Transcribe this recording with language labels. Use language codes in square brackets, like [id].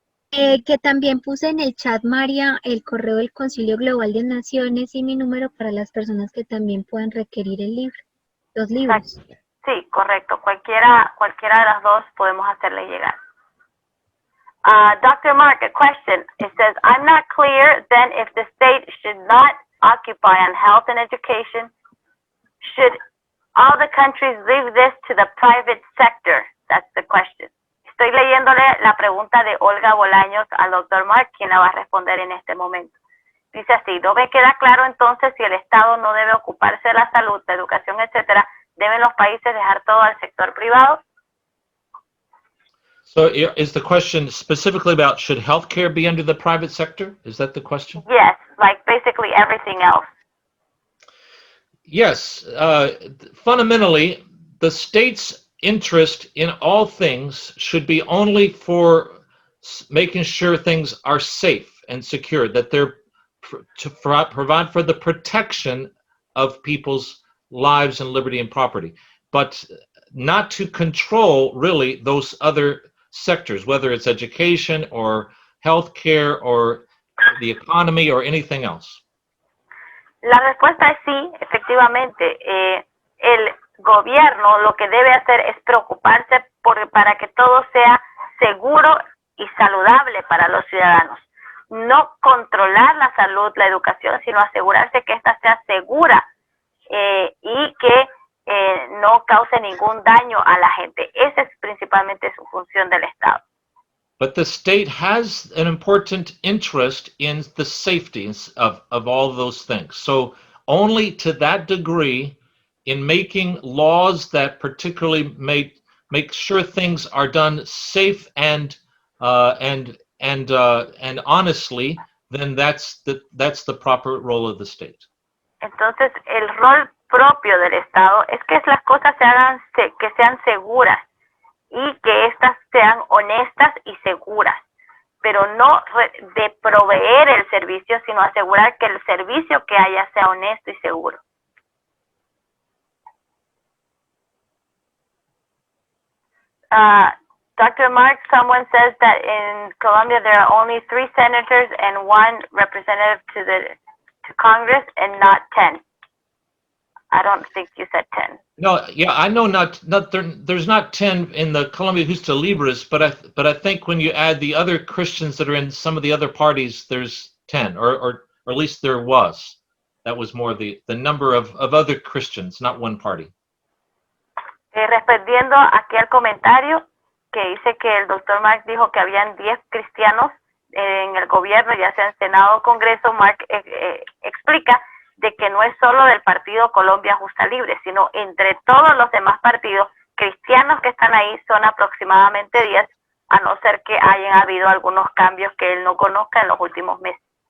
[es] Que también puse en el chat, María, el correo del Concilio Global de Naciones y mi número para las personas que también puedan requerir el libro, los libros. Sí, correcto. Cualquiera de las dos podemos hacerle llegar. [en] Dr. Mark, a question. It says, I'm not clear then if the state should not occupy on health and education. Should all the countries leave this to the private sector? That's the question. [es] Estoy leyéndole la pregunta de Olga Bolaños al Dr. Mark, quien la va a responder en este momento. Dice así, no me queda claro entonces si el Estado no debe ocuparse de la salud, la educación, etcétera. ¿Deben los países dejar todo al sector privado? [en] So is the question specifically about should healthcare be under the private sector? Is that the question? Yes, like basically everything else. Yes. Fundamentally, the state's interest in all things should be only for making sure things are safe and secure, that they're to provide for the protection of people's lives and liberty and property, but not to control really those other sectors, whether it's education or healthcare or the economy, or anything else? [es] La respuesta es sí, efectivamente. El gobierno lo que debe hacer es preocuparse para que todo sea seguro y saludable para los ciudadanos. No controlar la salud, la educación, sino asegurarse que ésta sea segura y que no cause ningún daño a la gente. Esa es principalmente su función del Estado. [en] But the state has an important interest in the safety of all those things. So only to that degree, in making laws that particularly make sure things are done safe and honestly, then that's the proper role of the state. [es] Entonces, el rol propio del Estado es que las cosas que sean seguras y que éstas sean honestas y seguras, pero no de proveer el servicio, sino asegurar que el servicio que haya sea honesto y seguro. [en] Dr. Mark, someone says that in Colombia there are only 3 senators and 1 representative to Congress and not 10. I don't think you said 10. No, yeah, I know there's not 10 in the Colombia Justa Libres, but I think when you add the other Christians that are in some of the other parties, there's 10, or at least there was. That was more the number of other Christians, not one party. [es] Respondiendo aquí al comentario que dice que el doctor Mark dijo que habían 10 cristianos en el gobierno, ya sea en Senado o Congreso, Mark explica de que no es solo del partido Colombia Justa Libre, sino entre todos los demás partidos cristianos que están ahí son aproximadamente 10, a no ser que hayan habido algunos cambios que él no conozca en los últimos meses.